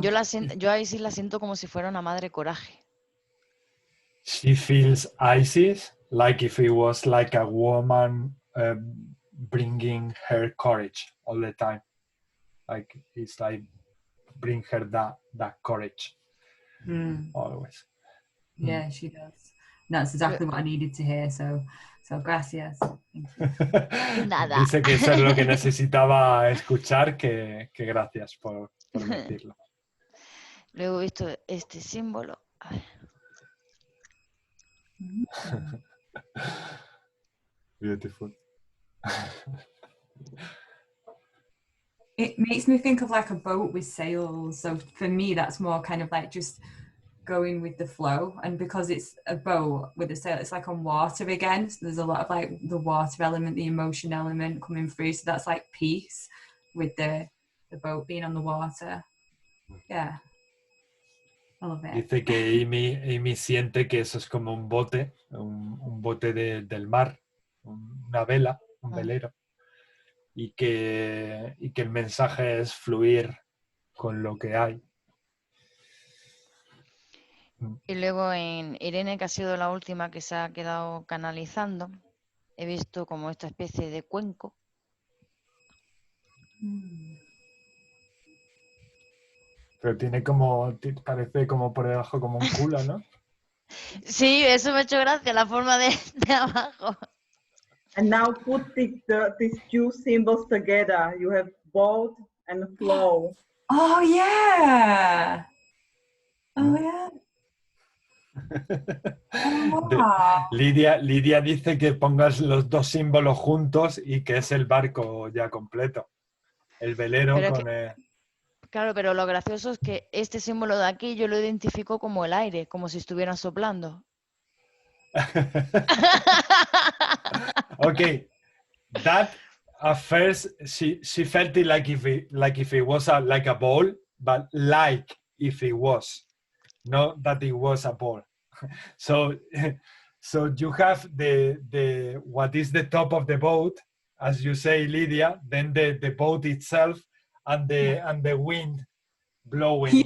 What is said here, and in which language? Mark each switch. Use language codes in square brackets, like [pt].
[es] Yo ahí sí la siento como si fuera una madre coraje. [en] She feels Isis like if it was like a woman bringing her courage all the time. Like it's like bring her that courage always. Yeah, she does. That's exactly what I needed to hear. So [es] gracias. [en] Thank you. [es] Nada. Dice que eso es lo que necesitaba escuchar, que gracias por decirlo. Luego he visto este símbolo. A ver. [en] Beautiful. It makes me think of like a boat with sails. So for me, that's more kind of like just going with the flow. And because it's a boat with a sail, it's like on water again. So there's a lot of like the water element, the emotion element coming through. So that's like peace with the boat being on the water. Yeah. I love it. [es] Dice que Amy siente que eso es como un bote, un bote del mar, una vela, un velero. Y que el mensaje es fluir con lo que hay. Y luego en Irene, que ha sido la última que se ha quedado canalizando, he visto como esta especie de cuenco. Pero tiene como, parece como por debajo como un culo, ¿no? Sí, eso me ha hecho gracia, la forma de abajo. [en] And now put these two symbols together. You have boat and flow. Oh yeah. Oh yeah. Oh, [es] Lidia dice que pongas los dos símbolos juntos y que es el barco ya completo. El velero Pero con claro, pero lo gracioso es que este símbolo de aquí yo lo identifico como el aire, como si estuvieran soplando. [en] Okay, that at first she felt it like if it was like a ball, but like if it was, not that it was a ball. So you have the what is the top of the boat, as you say, Lydia, then the boat itself and the wind blowing.